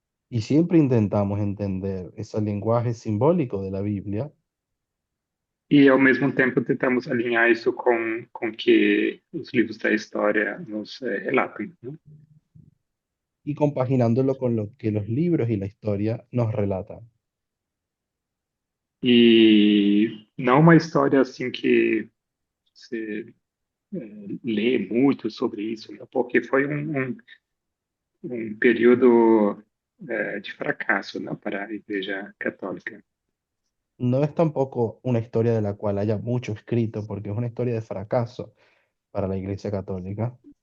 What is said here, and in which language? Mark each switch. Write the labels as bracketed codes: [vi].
[es] Y siempre intentamos entender ese lenguaje simbólico de la Biblia [pt] e ao mesmo tempo tentamos alinhar isso com que os livros da história nos relatam, né? [es] y compaginándolo con lo que los libros y la historia nos relatan. [pt] E não uma história assim que você lê muito sobre isso, né? Porque foi um período de fracasso, né, para a Igreja Católica. [es] No es tampoco una historia de la cual haya mucho escrito, porque es una historia de fracaso para la Iglesia Católica.